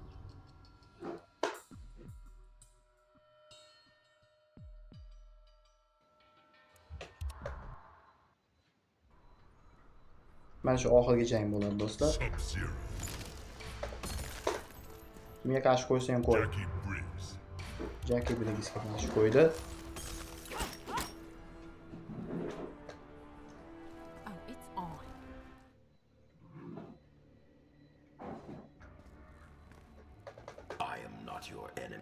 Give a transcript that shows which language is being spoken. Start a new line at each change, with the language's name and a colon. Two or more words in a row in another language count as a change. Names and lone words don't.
Uzbek: Mana shu oxirgi jang bo'ladi do'stlar. Sub-Zero. Kimga qarshi qo'ysa ham qo'y. Jackie Briggs. Jackie Briggsga qarshi qo'ydi.
English: Oh, it's on. I am not your enemy.